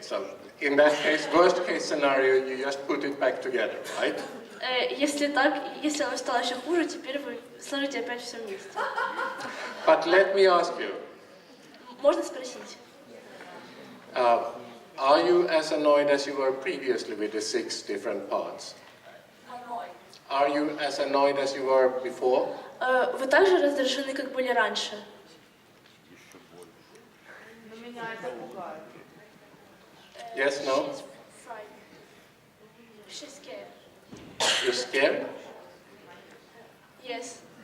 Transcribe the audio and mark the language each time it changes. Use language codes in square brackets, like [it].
[en] So in that case, worst case scenario, you just put it back together, right? [ru] Если так, если оно стало еще хуже, теперь вы сложите опять все вместе. [en] But let me ask you. [ru] Можно спросить? [en] Are you as annoyed as you were previously with the 6 different parts? Are you as annoyed as you were before? [ru] Вы также раздражены, как были раньше? Но меня это пугает. [en] Yes, no? She's scared. You're scared? Yes.